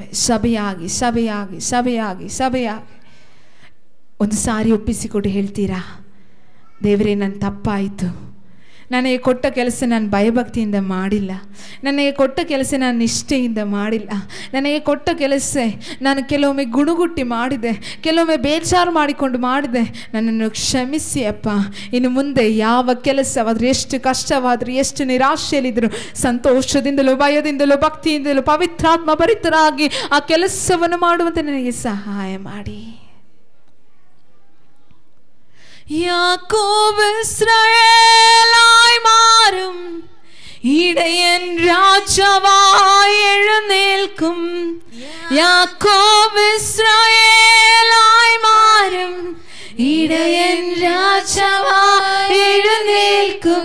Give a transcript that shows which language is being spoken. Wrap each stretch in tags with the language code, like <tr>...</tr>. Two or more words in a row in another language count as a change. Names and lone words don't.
<kn>ಸಭೆಯಾಗಿ ಸಭೆಯಾಗಿ ಸಭೆಯಾಗಿ ಸಭೆಯಾಗಿ ಒಂದು ಸಾರಿ ಒಪ್ಪಿಸಿಕೊಟ್ಟು ಹೇಳ್ತೀರಾ, ದೇವರೇ ನನ್ನ ತಪ್ಪಾಯಿತು, ನನಗೆ ಕೊಟ್ಟ ಕೆಲಸ ನಾನು ಭಯಭಕ್ತಿಯಿಂದ ಮಾಡಿಲ್ಲ, ನನಗೆ ಕೊಟ್ಟ ಕೆಲಸ ನಾನು ನಿಷ್ಠೆಯಿಂದ ಮಾಡಿಲ್ಲ, ನನಗೆ ಕೊಟ್ಟ ಕೆಲಸ ನಾನು ಕೆಲವೊಮ್ಮೆ ಗುಣಗುಟ್ಟಿ ಮಾಡಿದೆ, ಕೆಲವೊಮ್ಮೆ ಬೇಜಾರು ಮಾಡಿಕೊಂಡು ಮಾಡಿದೆ, ನನ್ನನ್ನು ಕ್ಷಮಿಸಿ ಅಪ್ಪ. ಇನ್ನು ಮುಂದೆ ಯಾವ ಕೆಲಸವಾದರೂ, ಎಷ್ಟು ಕಷ್ಟವಾದರೂ, ಎಷ್ಟು ನಿರಾಶೆಯಲ್ಲಿದ್ದರೂ ಸಂತೋಷದಿಂದಲೂ ಭಯದಿಂದಲೂ ಭಕ್ತಿಯಿಂದಲೂ ಪವಿತ್ರಾತ್ಮ ಭರಿತರಾಗಿ ಆ ಕೆಲಸವನ್ನು ಮಾಡುವಂತೆ ನನಗೆ ಸಹಾಯ ಮಾಡಿ.</kn> <ml>യാക്കോബ് ഇസ്രായേലായി മാറും, ഇടയൻ രാജാവായി എഴുന്നേൽക്കും. യാക്കോബ് ഇസ്രായേലായി മാറും, ഇടയൻ രാജാവായി എഴുന്നേൽക്കും.</ml>